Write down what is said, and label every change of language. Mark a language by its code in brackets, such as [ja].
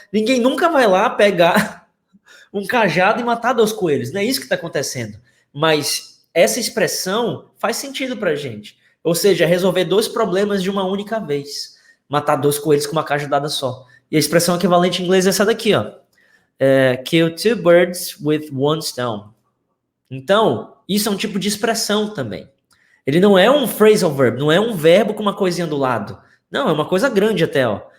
[pt] Ninguém nunca vai lá pegar um cajado e matar dois coelhos. Não é isso que está acontecendo. Mas essa expressão faz sentido para a gente. Ou seja, resolver dois problemas de uma única vez. Matar dois coelhos com uma cajadada só. E a expressão equivalente em inglês é essa daqui, ó. [en] Kill two birds with one stone. [pt] Então, isso é um tipo de expressão também. Ele não é um phrasal verb, não é um verbo com uma coisinha do lado. Não, é uma coisa grande até, ó.